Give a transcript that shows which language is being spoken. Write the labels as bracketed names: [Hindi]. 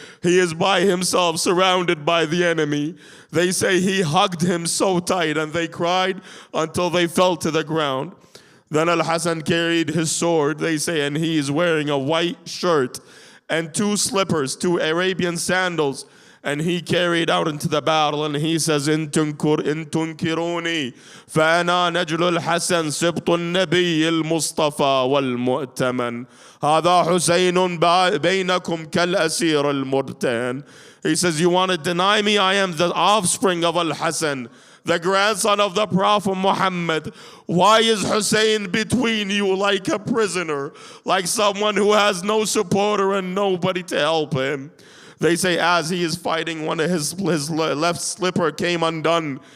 [English] He is by himself, surrounded by the enemy. They say he hugged him so tight and they cried until they fell to the ground. Then Al-Hasan carried his sword, they say, and he is wearing a white shirt and 2 slippers, 2 Arabian sandals. And he carried out into the battle and he says, [Arabic] إن تنكروني فأنا نجل الحسن سبط النبي المصطفى والمؤتمن هذا حسين بينكم كالأسير المرتهن. [English] He says, you want to deny me? I am the offspring of Al-Hasan, the grandson of the Prophet Muhammad. Why is Hussein between you like a prisoner, like someone who has no supporter and nobody to help him? They say as he is fighting, one of his left slipper came undone.